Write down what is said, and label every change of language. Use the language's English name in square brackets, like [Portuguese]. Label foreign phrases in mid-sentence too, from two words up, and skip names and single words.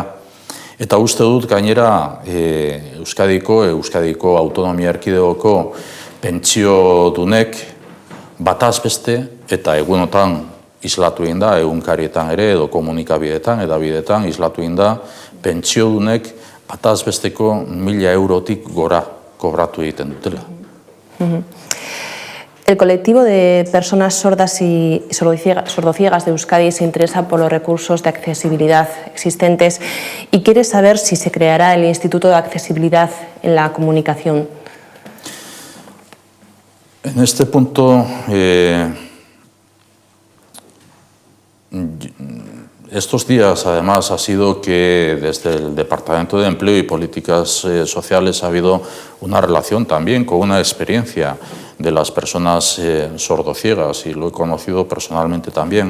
[Basque] Eta uste dut gainera Euskadiko autonomia erkidegoko pentsiodunek bataz beste eta egunotan islatu egin da, egunkarietan ere edo komunikabideetan, edabideetan islatu egin da, pentsiodunek bataz besteko 1.000 eurotik gora kobratu egiten dutela. [Spanish] El colectivo de personas sordas y sordociegas de Euskadi se interesa por los recursos de accesibilidad existentes y quiere saber si se creará el Instituto de Accesibilidad en la Comunicación. En este punto, estos días, además, ha sido que desde el Departamento de Empleo y Políticas Sociales ha habido una relación también con una experiencia de las personas sordociegas y lo he conocido personalmente también.